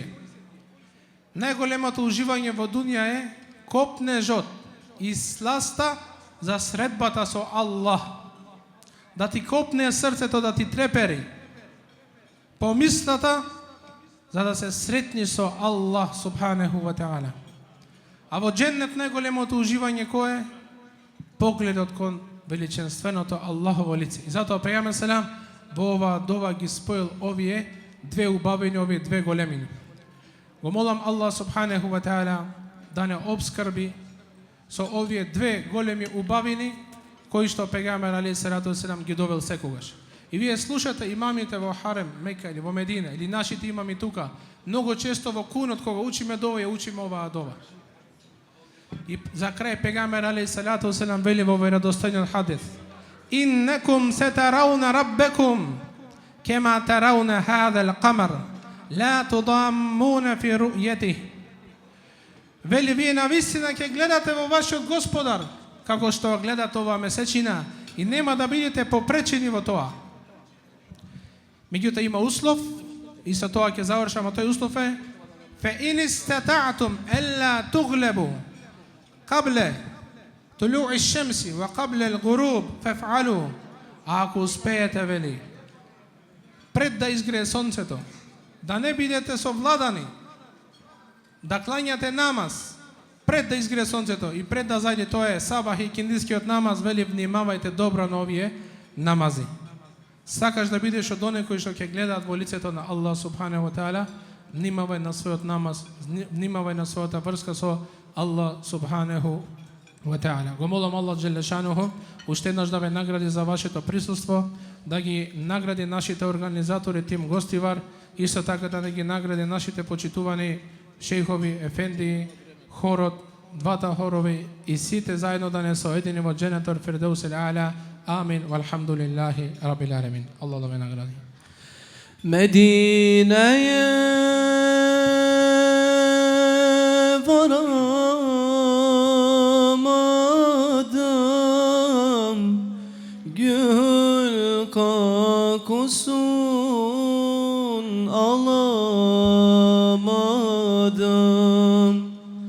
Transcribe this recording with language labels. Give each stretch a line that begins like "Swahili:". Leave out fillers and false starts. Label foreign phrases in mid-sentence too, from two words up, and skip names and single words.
Macedonian: Најголемото уживање во дунија е копнежот и сласта за средбата со Аллах. Да ти копне срцето, да ти трепери помислата, за да се сретни со Аллах
Arabic: سبحانه وتعالى.
Macedonian: А во дженнет најголемото уживање кое е? Погледот кон величенственото Аллахово лице. И затоа пејаме селам во ова дова ги споил овие две убавини, овие две големини. Го молам Аллах
Arabic: سبحانه وتعالى
Macedonian: да не обскрби со овие две големи убавини кои што пегамбер
Arabic: عليه الصلاة والسلام
Macedonian: ги довел секогаш. И вие слушате имамите во Харем, Мека или во Медина, или нашите имами тука, многу често во кунот кога учиме дова, ја учиме оваа дова. И за крај пегамбер
Arabic: عليه الصلاة والسلام
Macedonian: вели во веродостојниот хадис:
Arabic: إنكم سترون ربكم كما ترون هذا القمر لا تضامون في رؤيته.
Macedonian: Вели, вие навистина ќе гледате во вашиот Господар како што гледате оваа месечина и нема да бидете попречени во тоа. Меѓутоа има услов и со тоа ќе завршам, а тој услов е:
Arabic: فإن استطعتم ألا تغلبوا قبل طلوع الشمس وقبل الغروب فافعلوا.
Macedonian: Ако успеете, вели, пред да изгрее сонцето, да не бидете совладани, да клањате намаз пред да изгрее сонцето и пред да зајде, тоа е сабах и киндискиот намаз, вели, внимавајте добро на овие намази. Сакаш да бидеш од оние кои што ќе гледаат во лицето на Аллах
Arabic: سبحانه وتعالى,
Macedonian: внимавај на својот намаз, внимавај на својата врска со Аллах
Arabic: سبحانه وتعالى.
Macedonian: Го молам Аллах
Arabic: جل شأنه
Macedonian: уште еднаш да ве награди за вашето присуство, да ги награди нашите организатори, тим гостивар, исто така да ги награди нашите почитувани шејхови, ефенди, хорот, двата хорови и сите заедно да не соедини во дженетот
Arabic: الفردوس الأعلى.
Macedonian: Амин.
Arabic: والحمد لله رب العالمين.
Macedonian: Аллах да ве награди.
Turkish: Medine'ye varamadım, gül kokusun alamadım.